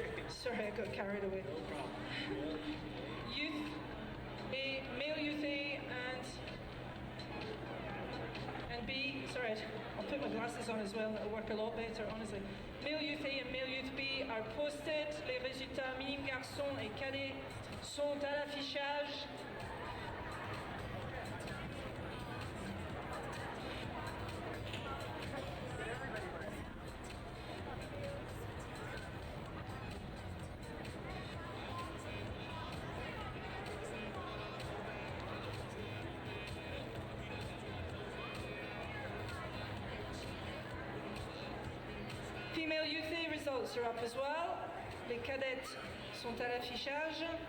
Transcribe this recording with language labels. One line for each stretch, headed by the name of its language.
English: Sorry, I got carried away. Youth A, male youth A, and B, sorry, I'll put my glasses on as well, it'll work a lot better, honestly. Male youth A and male youth B are posted.
French: Les résultats minimes garçons et cadets sont à l'affichage.
English: Female youth A results are up as well.
French: Les cadettes sont à l'affichage.